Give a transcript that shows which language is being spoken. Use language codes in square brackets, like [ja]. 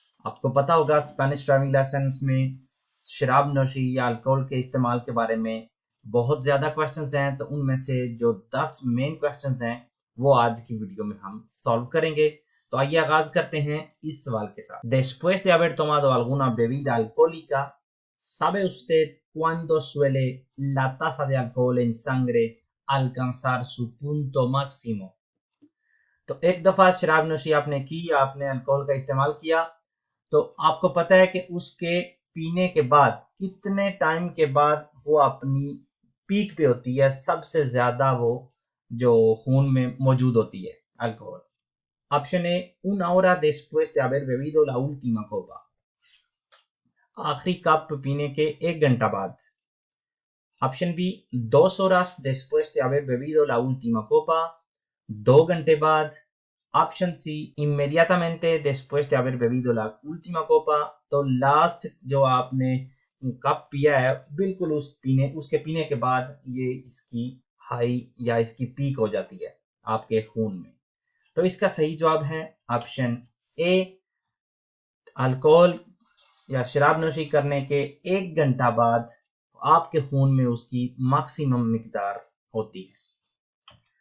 [hi] आपको पता होगा स्पेनिश ड्राइविंग लाइसेंस में शराब नोशी या अल्कोहल के इस्तेमाल के बारे में बहुत ज़्यादा क्वेश्चंस हैं, तो उनमें से जो 10 मेन क्वेश्चंस हैं वो आज की वीडियो में हम सॉल्व करेंगे। तो आइए आगाज करते हैं इस सवाल के साथ। [es] Después de haber tomado alguna bebida alcohólica, ¿sabe usted cuándo suele la tasa de alcohol en sangre alcanzar su punto máximo? [hi] तो एक दफा शराब नोशी आपने की या आपने अल्कोहल का इस्तेमाल किया, तो आपको पता है कि उसके पीने के बाद कितने टाइम के बाद वो अपनी पीक पे होती है, सबसे ज्यादा वो जो खून में मौजूद होती है alcohol. Option A, [es] una hora después de haber bebido la última copa, [hi] आखिरी कप पीने के 1 घंटा बाद। Option B, [es] 2 horas después de haber bebido la última copa, [hi] 2 घंटे बाद। Option C, [es] inmediatamente después de haber bebido la última copa, [hi] तो last जो आपने कप पिया है बिल्कुल उसके पीने के बाद ये इसकी हाई या इसकी पीक हो जाती है आपके खून में। तो इसका सही जवाब है ऑप्शन ए, अल्कोहल या शराब नोशी करने के 1 घंटा बाद आपके खून में उसकी मैक्सिमम मिकदार होती है।